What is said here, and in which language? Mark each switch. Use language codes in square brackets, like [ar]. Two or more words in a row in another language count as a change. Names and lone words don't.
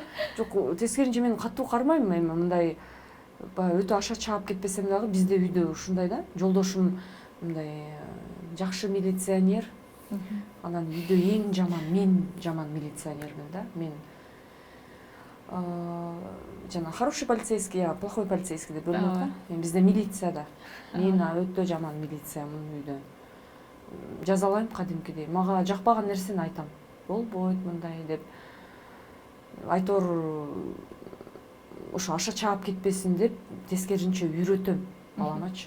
[ky] Жок, тескерисинче мен катуу кармайм, эми мындай баягы өтө аша чаап кетпесем дагы бизде үйдө ушундай да. Жолдошум мындай жакшы милиционер. Анан үйдө эң жаман мен жаман милиционермин да. Мен жана [ru] хороший полицейский, плохой полицейский [ky] деп бөлүнөт да. Мен бизде милицияда. Мен өтө жаман милициямын үйдө. Жазалайм кадимкидей. Мага жакпаган нерсени айтам. Болбойт мындай деп. Айтор ошо аша чаап кетпесин деп тескерисинче үйрөтөм баламачы.